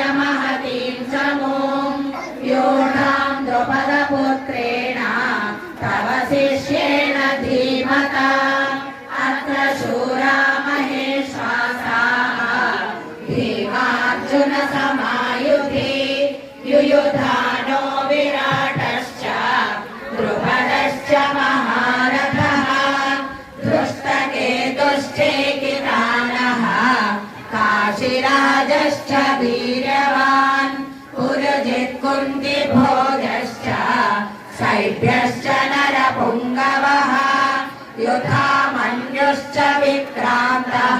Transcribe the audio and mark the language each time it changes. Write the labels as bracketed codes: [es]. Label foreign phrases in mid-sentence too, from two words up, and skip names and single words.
[sa] మహతీం సమూం వ్యూఢాం ద్రుపదపుత్రేణ తవ శిష్యేణ ధీమతా అత్ర శూరా మహేశ్వాసాః భీమార్జున సమాయుధి యుయుధానో విరాటశ్చ ద్రుపదశ్చ మహారథః धृष्टकेतुश्चेकितानः काशीराजश्च वीर्यवान् पुरुजित्कुन्तिभोजश्च शैभ्यश्च नरपुङ्गवः युधामन्युश्च विक्रान्तः